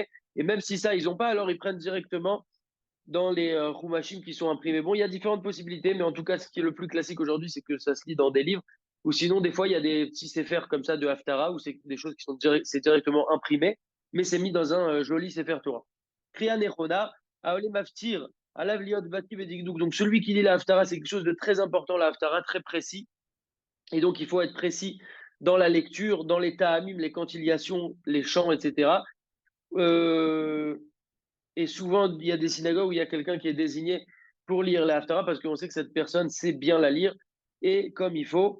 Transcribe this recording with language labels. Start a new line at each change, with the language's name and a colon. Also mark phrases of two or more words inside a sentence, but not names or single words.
French: Et même si ça, ils n'ont pas, alors ils prennent directement dans les Chumashim qui sont imprimés. Bon, il y a différentes possibilités, mais en tout cas, ce qui est le plus classique aujourd'hui, c'est que ça se lit dans des livres. Ou sinon, des fois, il y a des petits Sefer comme ça de Haftara, où c'est des choses qui sont c'est directement imprimé, mais c'est mis dans un joli
Hebrew: ספר תורה. קריאה נכונה העולה מפטיר עליו לקרות בטעמים ובדקדוק.
French: Donc, celui qui lit la Haftara, c'est quelque chose de très important, la Haftara, très précis. Et donc, il faut être précis dans la lecture, dans les ta'amim, les quantiliations, les chants, etc. Et souvent, il y a des synagogues où il y a quelqu'un qui est désigné pour lire la Haftara parce qu'on sait que cette personne sait bien la lire et comme il faut.